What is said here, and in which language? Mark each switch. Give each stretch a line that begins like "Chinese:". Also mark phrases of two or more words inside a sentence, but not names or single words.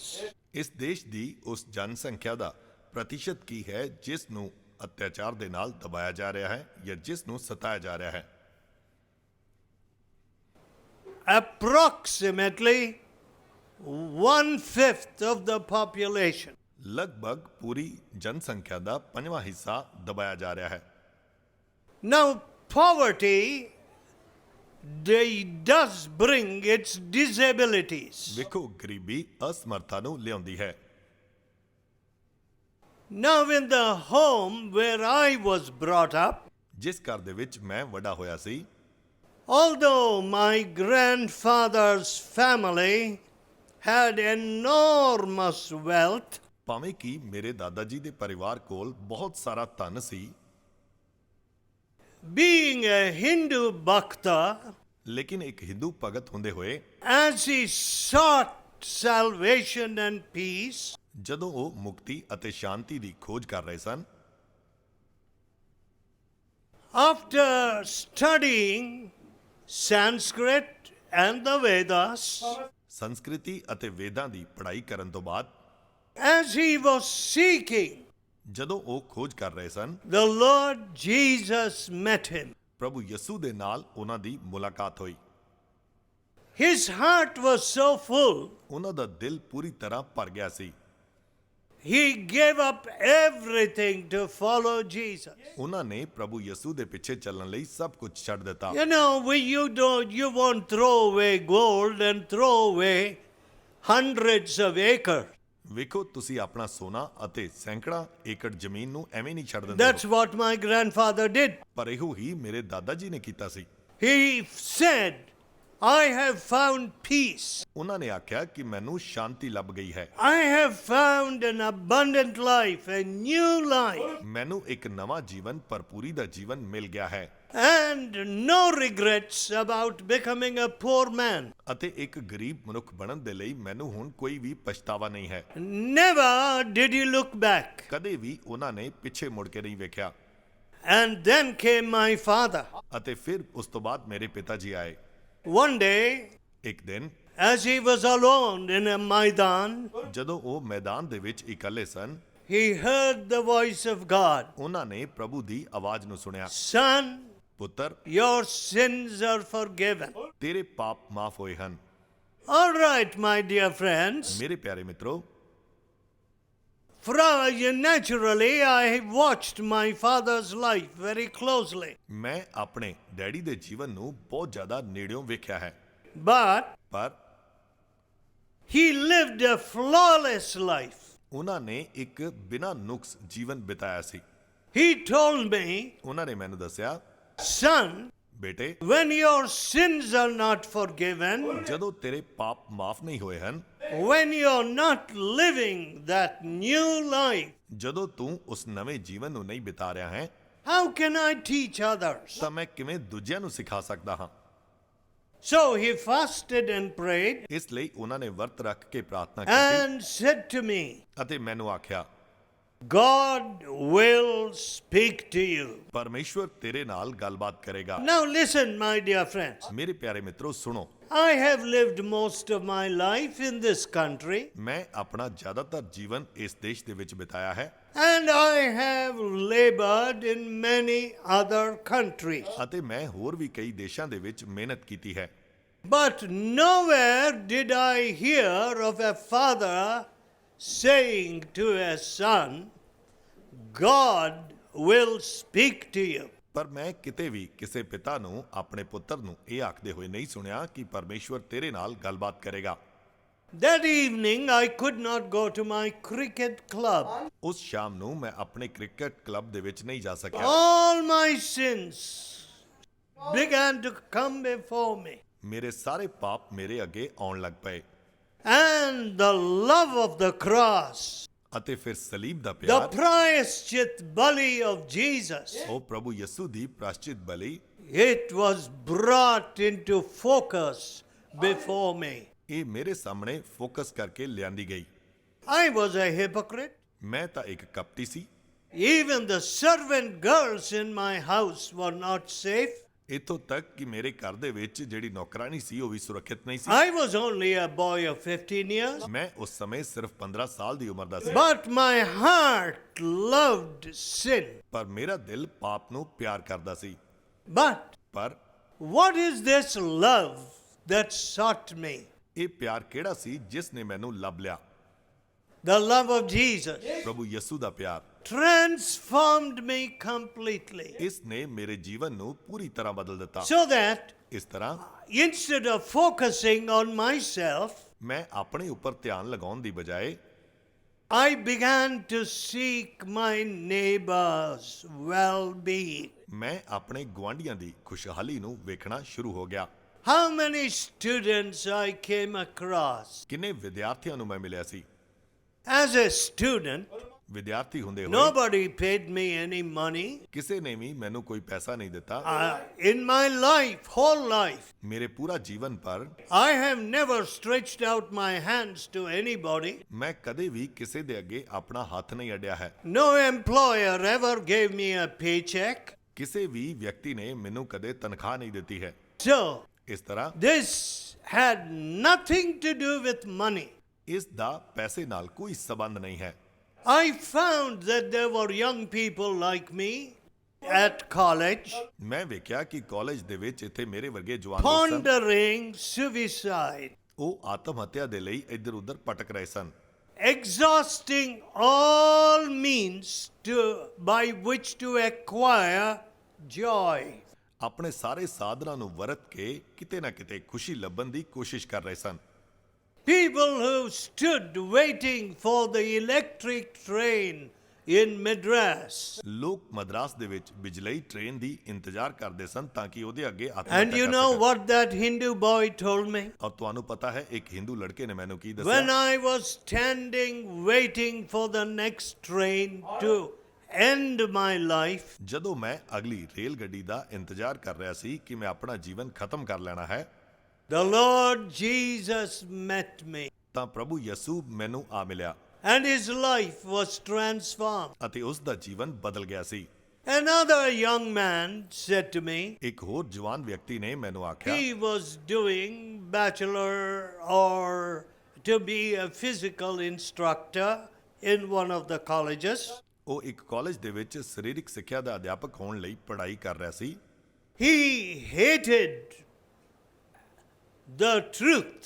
Punjabi: ਇਸ ਦੇਸ਼ ਦੀ ਉਸ ਜਨਸੰਖਿਆ ਦਾ ਪ੍ਰਤੀਸ਼ਤ ਕੀ ਹੈ ਜਿਸ ਨੂੰ ਅਤਿਆਚਾਰ ਦੇ ਨਾਲ ਦਬਾਇਆ ਜਾ ਰਿਹਾ ਹੈ ਜਾਂ ਜਿਸ ਨੂੰ ਸਤਾਇਆ ਜਾ ਰਿਹਾ ਹੈ?
English: Approximately 1/5 of the population.
Punjabi: ਲਗਭਗ ਪੂਰੀ ਜਨਸੰਖਿਆ ਦਾ 5ਵਾਂ ਹਿੱਸਾ ਦਬਾਇਆ ਜਾ ਰਿਹਾ ਹੈ।
English: Now poverty, does bring its disabilities.
Punjabi: ਵੇਖੋ, ਗਰੀਬੀ ਅਸਮਰਥਾ ਨੂੰ ਲਿਆਉਂਦੀ ਹੈ।
English: Now in the home where I was brought up,
Punjabi: ਜਿਸ ਘਰ ਦੇ ਵਿੱਚ ਮੈਂ ਵੱਡਾ ਹੋਇਆ ਸੀ,
English: although my grandfather's family had enormous wealth,
Punjabi: ਭਾਵੇਂ ਕਿ ਮੇਰੇ ਦਾਦਾ ਜੀ ਦੇ ਪਰਿਵਾਰ ਕੋਲ ਬਹੁਤ ਸਾਰਾ ਧਨ ਸੀ,
English: being a Hindu bhakta,
Punjabi: ਲੇਕਿਨ ਇੱਕ ਹਿੰਦੂ ਭਗਤ ਹੁੰਦੇ ਹੋਏ
English: as he sought salvation and peace,
Punjabi: ਜਦੋਂ ਉਹ ਮੁਕਤੀ ਅਤੇ ਸ਼ਾਂਤੀ ਦੀ ਖੋਜ ਕਰ ਰਹੇ ਸਨ,
English: after studying Sanskrit and the Vedas,
Punjabi: ਸੰਸਕ੍ਰਿਤੀ ਅਤੇ ਵੇਦਾਂ ਦੀ ਪੜ੍ਹਾਈ ਕਰਨ ਤੋਂ ਬਾਅਦ,
English: as he was seeking,
Punjabi: ਜਦੋਂ ਉਹ ਖੋਜ ਕਰ ਰਹੇ ਸਨ,
English: the Lord Jesus met him.
Punjabi: ਪ੍ਰਭੂ ਯਿਸੂ ਦੇ ਨਾਲ ਉਹਨਾਂ ਦੀ ਮੁਲਾਕਾਤ ਹੋਈ।
English: His heart was so full,
Punjabi: ਉਹਨਾਂ ਦਾ ਦਿਲ ਪੂਰੀ ਤਰ੍ਹਾਂ ਭਰ ਗਿਆ ਸੀ।
English: he gave up everything to follow Jesus.
Punjabi: ਉਹਨਾਂ ਨੇ ਪ੍ਰਭੂ ਯਿਸੂ ਦੇ ਪਿੱਛੇ ਚੱਲਣ ਲਈ ਸਭ ਕੁਝ ਛੱਡ ਦਿੱਤਾ।
English: You know, you won't throw away gold and throw away hundreds of acres.
Punjabi: ਵੇਖੋ, ਤੁਸੀਂ ਆਪਣਾ ਸੋਨਾ ਅਤੇ ਸੈਂਕੜਾ ਏਕੜ ਜ਼ਮੀਨ ਨੂੰ ਐਵੇਂ ਨਹੀਂ ਛੱਡ ਦਿੰਦੇ
English: That's what my grandfather did.
Punjabi: ਪਰ ਇਹੋ ਹੀ ਮੇਰੇ ਦਾਦਾ ਜੀ ਨੇ ਕੀਤਾ ਸੀ।
English: He said, I have found peace.
Punjabi: ਉਹਨਾਂ ਨੇ ਆਖਿਆ ਕਿ ਮੈਨੂੰ ਸ਼ਾਂਤੀ ਲੱਭ ਗਈ ਹੈ,
English: I have found an abundant life, a new life,
Punjabi: ਮੈਨੂੰ ਇੱਕ ਨਵਾਂ ਜੀਵਨ, ਭਰਪੂਰੀ ਦਾ ਜੀਵਨ ਮਿਲ ਗਿਆ ਹੈ
English: and no regrets about becoming a poor man.
Punjabi: ਅਤੇ ਇੱਕ ਗਰੀਬ ਮਨੁੱਖ ਬਣਨ ਦੇ ਲਈ ਮੈਨੂੰ ਹੁਣ ਕੋਈ ਵੀ ਪਛਤਾਵਾ ਨਹੀਂ ਹੈ।
English: Never did he look back.
Punjabi: ਕਦੇ ਵੀ ਉਹਨਾਂ ਨੇ ਪਿੱਛੇ ਮੁੜ ਕੇ ਨਹੀਂ ਵੇਖਿਆ।
English: And then came my father.
Punjabi: ਅਤੇ ਫਿਰ ਉਸ ਤੋਂ ਬਾਅਦ ਮੇਰੇ ਪਿਤਾ ਜੀ ਆਏ।
English: One day,
Punjabi: ਇੱਕ ਦਿਨ
English: as he was alone in a Maidan,
Punjabi: ਜਦੋਂ ਉਹ ਮੈਦਾਨ ਦੇ ਵਿੱਚ ਇਕੱਲੇ ਸਨ,
English: he heard the voice of God.
Punjabi: ਉਹਨਾਂ ਨੇ ਪ੍ਰਭੂ ਦੀ ਆਵਾਜ਼ ਨੂੰ ਸੁਣਿਆ,
English: Son,
Punjabi: ਪੁੱਤਰ
English: your sins are forgiven.
Punjabi: ਤੇਰੇ ਪਾਪ ਮਾਫ ਹੋਏ ਹਨ।
English: All right, my dear friends.
Punjabi: ਮੇਰੇ ਪਿਆਰੇ ਮਿੱਤਰੋ,
English: Naturally, I watched my father's life very closely.
Punjabi: ਮੈਂ ਆਪਣੇ ਡੈਡੀ ਦੇ ਜੀਵਨ ਨੂੰ ਬਹੁਤ ਜ਼ਿਆਦਾ ਨੇੜਿਓਂ ਵੇਖਿਆ ਹੈ,
English: But
Punjabi: ਪਰ
English: he lived a flawless life.
Punjabi: ਉਹਨਾਂ ਨੇ ਇੱਕ ਬਿਨਾਂ ਨੁਕਸ ਜੀਵਨ ਬਿਤਾਇਆ ਸੀ।
English: He told me,
Punjabi: ਉਹਨਾਂ ਨੇ ਮੈਨੂੰ ਦੱਸਿਆ,
English: son,
Punjabi: ਬੇਟੇ,
English: when your sins are not forgiven,
Punjabi: ਜਦੋਂ ਤੇਰੇ ਪਾਪ ਮਾਫ ਨਹੀਂ ਹੋਏ ਹਨ,
English: when you're not living that new life,
Punjabi: ਜਦੋਂ ਤੂੰ ਉਸ ਨਵੇਂ ਜੀਵਨ ਨੂੰ ਨਹੀਂ ਬਿਤਾ ਰਿਹਾ ਹੈ,
English: how can I teach others?
Punjabi: ਤਾਂ ਮੈਂ ਕਿਵੇਂ ਦੂਜਿਆਂ ਨੂੰ ਸਿਖਾ ਸਕਦਾ ਹਾਂ?
English: So he fasted and prayed
Punjabi: ਇਸ ਲਈ ਉਹਨਾਂ ਨੇ ਵਰਤ ਰੱਖ ਕੇ ਪ੍ਰਾਰਥਨਾ ਕੀਤੀ
English: and said to me,
Punjabi: ਅਤੇ ਮੈਨੂੰ ਆਖਿਆ,
English: God will speak to you.
Punjabi: ਪਰਮੇਸ਼ਵਰ ਤੇਰੇ ਨਾਲ ਗੱਲਬਾਤ ਕਰੇਗਾ।
English: Now listen, my dear friends.
Punjabi: ਮੇਰੇ ਪਿਆਰੇ ਮਿੱਤਰੋ, ਸੁਣੋ,
English: I have lived most of my life in this country,
Punjabi: ਮੈਂ ਆਪਣਾ ਜ਼ਿਆਦਾਤਰ ਜੀਵਨ ਇਸ ਦੇਸ਼ ਦੇ ਵਿੱਚ ਬਿਤਾਇਆ ਹੈ
English: and I have labored in many other countries.
Punjabi: ਅਤੇ ਮੈਂ ਹੋਰ ਵੀ ਕਈ ਦੇਸ਼ਾਂ ਦੇ ਵਿੱਚ ਮਿਹਨਤ ਕੀਤੀ ਹੈ,
English: But nowhere did I hear of a father saying to a son, God will speak to you.
Punjabi: ਪਰ ਮੈਂ ਕਿਤੇ ਵੀ ਕਿਸੇ ਪਿਤਾ ਨੂੰ ਆਪਣੇ ਪੁੱਤਰ ਨੂੰ ਇਹ ਆਖਦੇ ਹੋਏ ਨਹੀਂ ਸੁਣਿਆ ਕਿ ਪਰਮੇਸ਼ਵਰ ਤੇਰੇ ਨਾਲ ਗੱਲਬਾਤ ਕਰੇਗਾ।
English: That evening I could not go to my cricket club.
Punjabi: ਉਸ ਸ਼ਾਮ ਨੂੰ ਮੈਂ ਆਪਣੇ
English: cricket club
Punjabi: ਦੇ ਵਿੱਚ ਨਹੀਂ ਜਾ ਸਕਿਆ।
English: All my sins began to come before me.
Punjabi: ਮੇਰੇ ਸਾਰੇ ਪਾਪ ਮੇਰੇ ਅੱਗੇ ਆਉਣ ਲੱਗ ਪਏ
English: And the love of the cross,
Punjabi: ਅਤੇ ਫਿਰ ਸਲੀਬ ਦਾ
English: the
Punjabi: ਪਿਆਰ,
Hindi: प्रायश्चित बलि
English: of Jesus,
Punjabi: ਉਹ ਪ੍ਰਭੂ ਯਿਸੂ ਦੀ ਪ੍ਰਾਸ਼ਚਿਤ ਬਲੀ,
English: it was brought into focus before me.
Punjabi: ਇਹ ਮੇਰੇ ਸਾਹਮਣੇ ਫੋਕਸ ਕਰਕੇ ਲਿਆਂਦੀ ਗਈ।
English: I was a hypocrite.
Punjabi: ਮੈਂ ਤਾਂ ਇੱਕ ਕਪਟੀ ਸੀ।
English: Even the servant girls in my house were not safe.
Punjabi: ਇੱਥੋਂ ਤੱਕ ਕਿ ਮੇਰੇ ਘਰ ਦੇ ਵਿੱਚ ਜਿਹੜੀ ਨੌਕਰਾਨੀ ਸੀ ਉਹ ਵੀ ਸੁਰੱਖਿਅਤ ਨਹੀਂ ਸੀ।
English: I was only a boy of 15 years.
Punjabi: ਮੈਂ ਉਸ ਸਮੇਂ ਸਿਰਫ 15 ਸਾਲ ਦੀ ਉਮਰ ਦਾ ਸੀ,
English: But my heart loved sin.
Punjabi: ਪਰ ਮੇਰਾ ਦਿਲ ਪਾਪ ਨੂੰ ਪਿਆਰ ਕਰਦਾ ਸੀ।
English: But
Punjabi: ਪਰ
English: what is this love that sought me?
Punjabi: ਇਹ ਪਿਆਰ ਕਿਹੜਾ ਸੀ ਜਿਸ ਨੇ ਮੈਨੂੰ ਲੱਭ ਲਿਆ?
English: The love of Jesus
Punjabi: ਪ੍ਰਭੂ ਯਿਸੂ ਦਾ ਪਿਆਰ
English: transformed me completely.
Punjabi: ਇਸ ਨੇ ਮੇਰੇ ਜੀਵਨ ਨੂੰ ਪੂਰੀ ਤਰ੍ਹਾਂ ਬਦਲ ਦਿੱਤਾ।
English: So that
Punjabi: ਇਸ ਤਰ੍ਹਾਂ
English: instead of focusing on myself,
Punjabi: ਮੈਂ ਆਪਣੇ ਉੱਪਰ ਧਿਆਨ ਲਗਾਉਣ ਦੀ ਬਜਾਏ
English: I began to seek my neighbor's well-being.
Punjabi: ਮੈਂ ਆਪਣੇ ਗੁਆਂਢੀਆਂ ਦੀ ਖੁਸ਼ਹਾਲੀ ਨੂੰ ਵੇਖਣਾ ਸ਼ੁਰੂ ਹੋ ਗਿਆ।
English: How many students I came across.
Punjabi: ਕਿੰਨੇ ਵਿਦਿਆਰਥੀਆਂ ਨੂੰ ਮੈਂ ਮਿਲਿਆ ਸੀ।
English: As a student,
Punjabi: ਵਿਦਿਆਰਥੀ ਹੁੰਦੇ ਹੋਏ
English: nobody paid me any money.
Punjabi: ਕਿਸੇ ਨੇ ਵੀ ਮੈਨੂੰ ਕੋਈ ਪੈਸਾ ਨਹੀਂ ਦਿੱਤਾ।
English: In my life, whole life,
Punjabi: ਮੇਰੇ ਪੂਰਾ ਜੀਵਨ ਪਰ
English: I have never stretched out my hands to anybody.
Punjabi: ਮੈਂ ਕਦੇ ਵੀ ਕਿਸੇ ਦੇ ਅੱਗੇ ਆਪਣਾ ਹੱਥ ਨਹੀਂ ਅੱਡਿਆ ਹੈ।
English: No employer ever gave me a paycheck.
Punjabi: ਕਿਸੇ ਵੀ ਵਿਅਕਤੀ ਨੇ ਮੈਨੂੰ ਕਦੇ ਤਨਖਾਹ ਨਹੀਂ ਦਿੱਤੀ ਹੈ।
English: So,
Punjabi: ਇਸ ਤਰ੍ਹਾਂ
English: this had nothing to do with money.
Punjabi: ਇਸ ਦਾ ਪੈਸੇ ਨਾਲ ਕੋਈ ਸਬੰਧ ਨਹੀਂ ਹੈ।
English: I found that there were young people like me at college
Punjabi: ਮੈਂ ਵੇਖਿਆ ਕਿ ਕਾਲਜ ਦੇ ਵਿੱਚ ਇੱਥੇ ਮੇਰੇ ਵਰਗੇ ਜਵਾਨ ਲੋਕ ਸਨ।
English: pondering suicide,
Punjabi: ਉਹ ਆਤਮ ਹੱਤਿਆ ਦੇ ਲਈ ਇੱਧਰ ਉੱਧਰ ਭਟਕ ਰਹੇ ਸਨ,
English: exhausting all means by which to acquire joy.
Punjabi: ਆਪਣੇ ਸਾਰੇ ਸਾਧਨਾਂ ਨੂੰ ਵਰਤ ਕੇ ਕਿਤੇ ਨਾ ਕਿਤੇ ਖੁਸ਼ੀ ਲੱਭਣ ਦੀ ਕੋਸ਼ਿਸ਼ ਕਰ ਰਹੇ ਸਨ।
English: People who stood waiting for the electric train in Madras.
Punjabi: ਲੋਕ ਮਦਰਾਸ ਦੇ ਵਿੱਚ ਬਿਜਲਈ ਟ੍ਰੇਨ ਦੀ ਇੰਤਜ਼ਾਰ ਕਰਦੇ ਸਨ ਤਾਂ ਕਿ ਉਹਦੇ ਅੱਗੇ ਆਤਮ
English: And you know what that Hindu boy told me?
Punjabi: ਔਰ ਤੁਹਾਨੂੰ ਪਤਾ ਹੈ ਇੱਕ ਹਿੰਦੂ ਲੜਕੇ ਨੇ ਮੈਨੂੰ ਕੀ
English: When
Punjabi: ਦੱਸਿਆ
English: I was standing waiting for the next train to end my life,
Punjabi: ਜਦੋਂ ਮੈਂ ਅਗਲੀ ਰੇਲ ਗੱਡੀ ਦਾ ਇੰਤਜ਼ਾਰ ਕਰ ਰਿਹਾ ਸੀ ਕਿ ਮੈਂ ਆਪਣਾ ਜੀਵਨ ਖਤਮ ਕਰ ਲੈਣਾ ਹੈ
English: the Lord Jesus met me,
Punjabi: ਤਾਂ ਪ੍ਰਭੂ ਯਿਸੂ ਮੈਨੂੰ ਆ ਮਿਲਿਆ
English: and his life was transformed.
Punjabi: ਅਤੇ ਉਸ ਦਾ ਜੀਵਨ ਬਦਲ ਗਿਆ ਸੀ
English: Another young man said to me,
Punjabi: ਇੱਕ ਹੋਰ ਜਵਾਨ ਵਿਅਕਤੀ ਨੇ ਮੈਨੂੰ ਆਖਿਆ
English: he was doing bachelor or to be a physical instructor in one of the colleges.
Punjabi: ਉਹ ਇੱਕ ਕਾਲਜ ਦੇ ਵਿੱਚ ਸਰੀਰਕ ਸਿੱਖਿਆ ਦਾ ਅਧਿਆਪਕ ਹੋਣ ਲਈ ਪੜ੍ਹਾਈ ਕਰ ਰਿਹਾ ਸੀ
English: He hated the truth